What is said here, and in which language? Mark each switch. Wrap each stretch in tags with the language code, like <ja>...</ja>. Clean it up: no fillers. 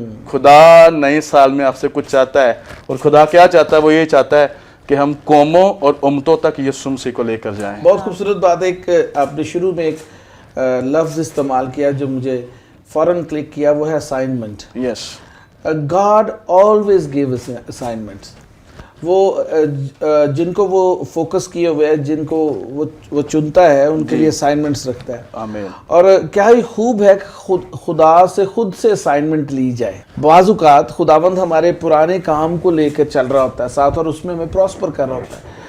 <ur>خدا نئے سال میں آپ سے کچھ چاہتا ہے, اور خدا کیا چاہتا ہے, وہ یہ چاہتا ہے کہ ہم قوموں اور امتوں تک یسوع مسیح کو لے کر جائیں. بہت خوبصورت بات ہے. ایک آپ نے شروع میں ایک لفظ استعمال کیا جو مجھے فوراً کلک کیا, وہ ہے اسائنمنٹ.</ur> <en>Yes, God always gave us assignments.</en> <ur>وہ جن کو وہ فوکس کیے ہوئے ہے, جن کو وہ چنتا ہے, ان کے لیے اسائنمنٹس رکھتا ہے. آمین. اور کیا ہی خوب ہے کہ خدا سے خود سے اسائنمنٹ لی جائے. بعض اوقات خداوند ہمارے پرانے کام کو لے کر چل رہا ہوتا ہے ساتھ, اور اس میں ہمیں پراسپر کر رہا ہوتا ہے.</ur>